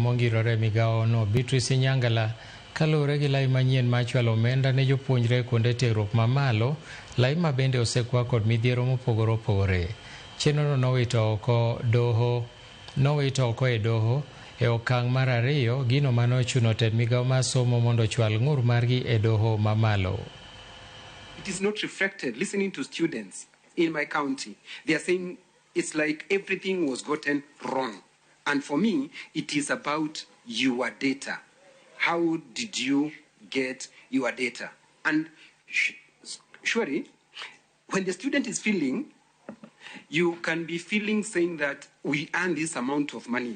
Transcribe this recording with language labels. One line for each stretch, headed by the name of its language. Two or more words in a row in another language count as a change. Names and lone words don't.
Luo (Kenya and Tanzania): mongirore migao no Beatrice Inyangala kalure gi lai manyien machwalo omenda ne jopuonjre kuonde tiegruok mamalo, lai ma bende osekwa kod midhiero mopogore opogore. Chenrono nowito oko e doho e okang' mar ariyo, gino mano chuno tend migao mar somo mondo chwal ng'ur margi e doho mamalo.
English: It is not reflected. Listening to students in my county, they are saying it's like everything was gotten wrong. And for me, it is about your data. How did you get your data? And surely, when the student is feeling, you can be feeling saying that we earn this amount of money.